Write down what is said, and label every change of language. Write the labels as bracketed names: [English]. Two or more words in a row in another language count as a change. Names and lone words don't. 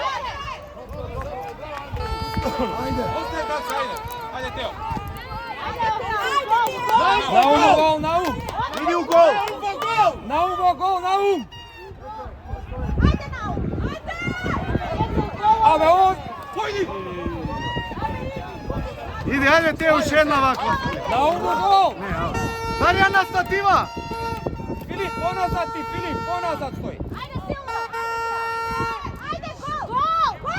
[Macedonian] Ајде. [Serbian] Ostaje, Daca, ajde! Ajde, Teo! Naum u gol, Naum! Иди у гол. Naum u gol, Naum! [Macedonian] Абе, он... Појди! Иди, ајде те уште една ваква. [Serbian] Naum u gol! [Macedonian] Не, ао. Дарјан на статива. Филип, поназад ти, Филип, поназад стој! Ajde, silno! Ajde, gol! Gol!